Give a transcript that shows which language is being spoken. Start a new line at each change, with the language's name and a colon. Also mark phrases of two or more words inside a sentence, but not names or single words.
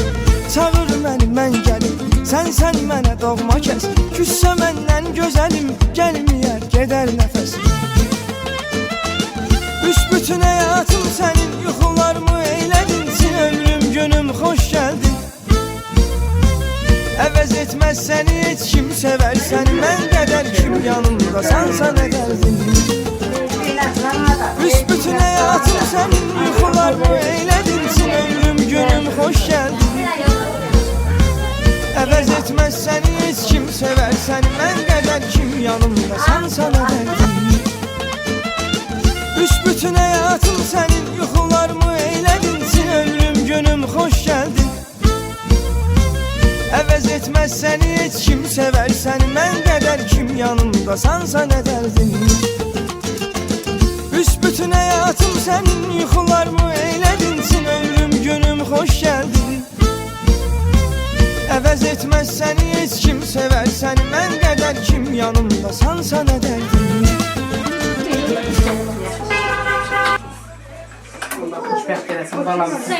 Azerbaijani: Çağır məni, mən gəlim, sən mənə doğma kəs. Küssə məndən gözəlim, gəlməyər, gedər nəfəs. Büsbütün həyatım sənin, yuxularımı eyledin.
Turkish: Sil ömrüm günüm, hoş geldin.
Azerbaijani: Əvəz etməz səni heç kim sevər səni. Mən qədər kim yanımdasansa nə dərdin.
Turkish: Büsbütün hayatım senin, yuxularımı eyledin. Sil ömrüm günüm, hoş geldin.
Azerbaijani: Əvəz etməz səni heç kim sevər səni. Mən qədər kim yanımdasansa nə dərdin.
Turkish: Büsbütün hayatım senin, yuxularımı eyledin. Sil ömrüm günüm, hoş geldin.
Azerbaijani: Əvəz etməz səni heç kim sevər səni. Mən qədər kim yanımdasansa nə dərdin.
Turkish: Büsbütün hayatım senin, yuxularımı eyledin. Sil ömrüm günüm, hoş geldin.
Azerbaijani: Əvəz etməz səni heç kim sevər səni. Mən qədər kim yanımdasansa nə dərdin. Allah xoşbəxt eləsin balamızı.